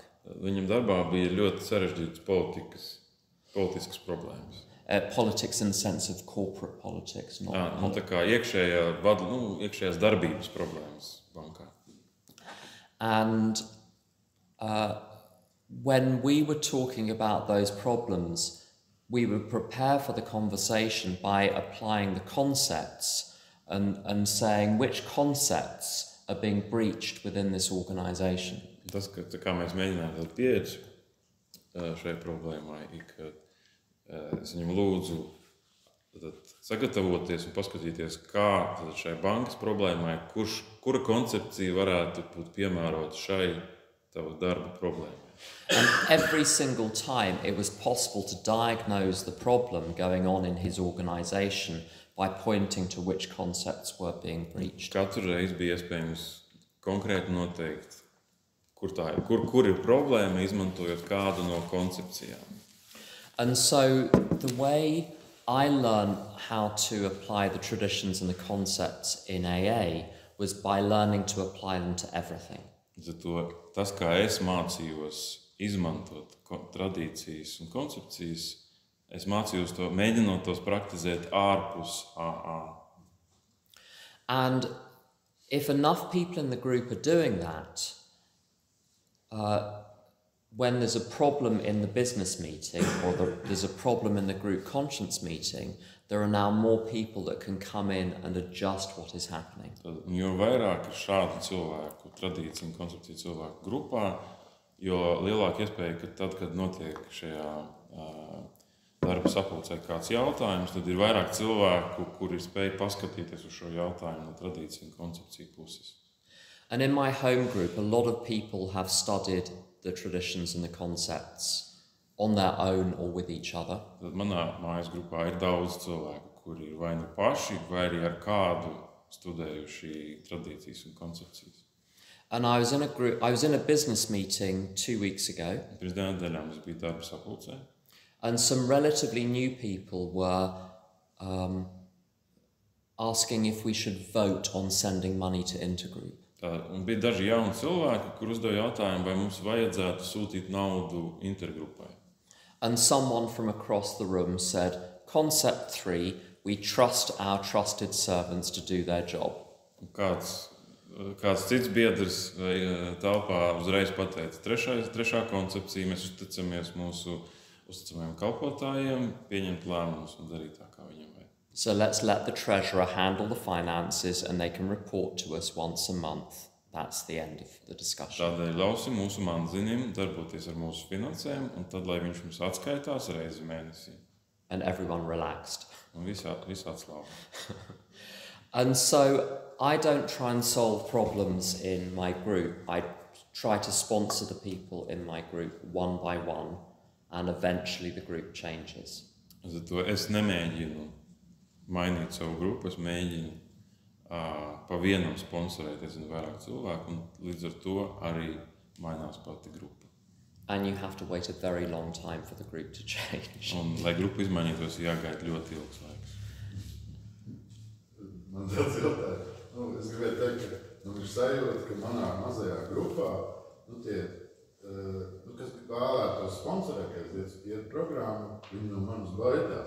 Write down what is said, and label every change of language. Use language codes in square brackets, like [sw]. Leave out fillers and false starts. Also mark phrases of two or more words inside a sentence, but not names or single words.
[lv] Viņam darbā bija ļoti sarežģītas politiskas problēmas. [en] Politics in the sense of corporate politics, not [lv] Tā kā iekšējās darbības problēmas bankā. [en] And when we were talking about those problems, we would prepare for the conversation by applying the concepts and saying which concepts are being breached within this organization. [lv] Tas, kā mēs mēģinājām pieiet šai problēmai, ka es viņam lūdzu sagatavoties un paskatīties, kā šai bankas problēmai, kura koncepcija varētu būt piemērota šai tavu darba problēmai. [en] And every single time it was possible to diagnose the problem going on in his organisation by pointing to which concepts were being breached. [lv] Katru reizi bija iespējams konkrēti noteikt, kur ir problēma, izmantojot kādu no koncepcijām. [en] And so the way I learned how to apply the traditions and the concepts in AA was by learning to apply them to everything. [lv] Zato tas, kā es mācījos izmantot tradīcijas un koncepcijas, es mācījos to, mēģinot tos praktizēt ārpus AA. [en] And if enough people in the group are doing that, when there's a problem in the business meeting or there's a problem in the group conscience meeting, there are now more people that can come in and adjust what is happening. [lv] Jo vairāk ir šādu cilvēku, tradīciju un koncepciju cilvēku grupā, jo lielāka iespēja, ka tad, kad notiek šajā darba sapulcē kāds jautājums, tad ir vairāk cilvēku, kuri spēj paskatīties uz šo jautājumu no tradīciju un koncepciju puses. [en] And in my home group, a lot of people have studied the traditions and the concepts on their own or with each other. [lv] Tad manā mājas grupā ir daudz cilvēku, kuri ir vai nu paši, vai arī ar kādu studējuši tradīcijas un koncepcijas. [en] And I was in a business meeting 2 weeks ago. [lv] Pirms nedēļām es biju darba sapulcē. [en] And some relatively new people were asking if we should vote on sending money to Intergroup. [lv] Un bija daži jauni cilvēki, kur uzdeva jautājumu, vai mums vajadzētu sūtīt naudu Intergrupai. [en] And someone from across the room said, Concept 3, we trust our trusted servants to do their job. [lv] Un kāds cits biedrs telpā uzreiz pateica, trešā koncepcija, mēs uzticamies mūsu uzticamajiem kalpotājiem, pieņemt lēmumus un darīt tā, kā viņam vajag. [en] So let's let the treasurer handle the finances and they can report to us once a month. that's the end of the discussion. [lv] Tādēļ ļausim mūsu manzinim darboties ar mūsu finansēm, un tad, lai viņš mums atskaitās reizi mēnesī. [en] And everyone relaxed. [lv] Un visi atslāba. [en] And so I don't try and solve problems in my group. I try to sponsor the people in my group one by one, and eventually the group changes. [lv] Zato es nemēģinu mainīt savu grupu, es mēģinu pa vienam sponsorēt, vairāk cilvēku, un līdz ar to arī mainās pati grupa. [en] And you have to wait a very long time for the group to change. [lv] Un, lai grupa izmainītos, jāgaida ļoti ilgs laiks. Man tāds jautājums. Es gribēju teikt, ka viņš sajūt, ka manā mazajā grupā, tie, kas vēlētos sponsorēt, iet programmu, viņi no manis baidās.